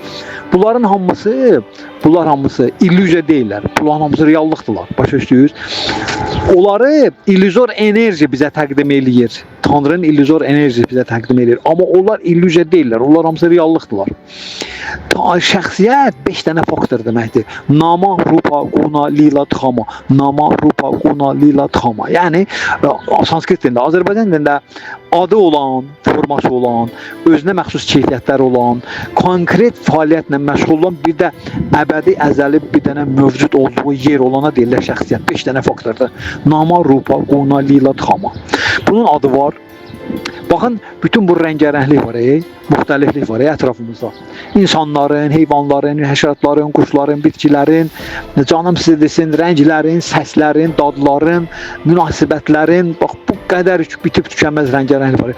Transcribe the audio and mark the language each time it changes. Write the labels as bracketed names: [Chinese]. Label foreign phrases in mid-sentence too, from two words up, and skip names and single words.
[Azerbaijani] Bunlar hamısı illüziya deyirlər. Bunların hamısı reallıqdırlar. Başa düşdünüz? Onları illüzor enerji bizə təqdim eləyir. Tanrının illüzor enerjisi bizə təqdim eləyir. Amma onlar illüziya deyirlər. Onlar hamısı reallıqdırlar. Şəxsiyyət 5 dənə faktor deməkdir. [Sanskrit] नाम, रूप, गुण, लीला, धाम। नाम, रूप, गुण, लीला, धाम. [Azerbaijani] Yəni sanskrit dilində, Azərbaycan dilində adı olan, forması olan, özünə məxsus keyfiyyətləri olan, konkret fəaliyyətlə məşğul olan, bir də əbədi, əzəli bir dənə mövcud olduğu yer olana deyirlər şəxsiyyət. 5 dənə faktordur. [Sanskrit] नाम, रूप, गुण, लीला, धाम. [Azerbaijani] Bunun adı var. Baxın, bütün bu rəngarənglik var, müxtəliflik var ətrafımızda. İnsanların, heyvanların, həşəratların, quşların, bitkilərin, canım sizə desin, rənglərin, səslərin, dadların, münasibətlərin, bax bu qədər bitib tükənməz rəngarənglik var.